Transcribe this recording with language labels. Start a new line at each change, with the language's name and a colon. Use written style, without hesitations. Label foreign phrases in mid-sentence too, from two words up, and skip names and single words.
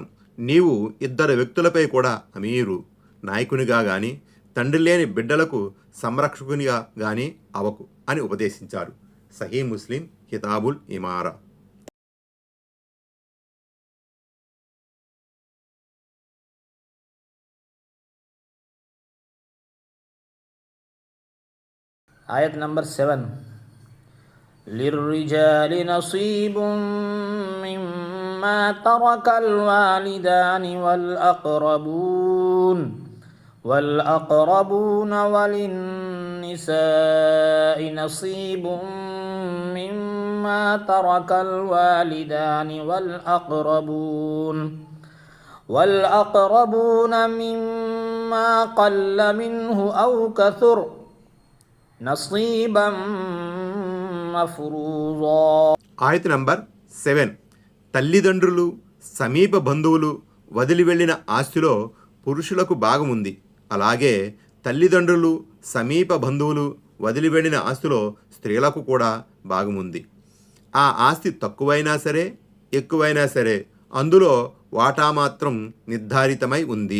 Telugu: నీవు ఇద్దరు వ్యక్తులపై కూడా అమీరు నాయకునిగా కానీ తండ్రి లేని బిడ్డలకు సంరక్షకునిగా కానీ అవకు అని ఉపదేశించారు. సహీ ముస్లిం కితాబుల్ ఇమారా. ఆయత్ నంబర్ 7
Arabic: للرجال نصيب مما ترك الوالدان والأقربون وللنساء وللنساء نصيب مما ترك الوالدان والأقربون مما قل منه أو كثر نصيبا مفروضا.
Telugu: ఆయత నంబర్ 7. తల్లిదండ్రులు సమీప బంధువులు వదిలి వెళ్ళిన ఆస్తిలో పురుషులకు భాగం ఉంది. అలాగే తల్లిదండ్రులు సమీప బంధువులు వదిలి వెళ్ళిన ఆస్తిలో స్త్రీలకు కూడా భాగం ఉంది. ఆ ఆస్తి తక్కువైనా సరే ఎక్కువైనా సరే అందులో వాటా మాత్రం నిర్ధారితమై ఉంది.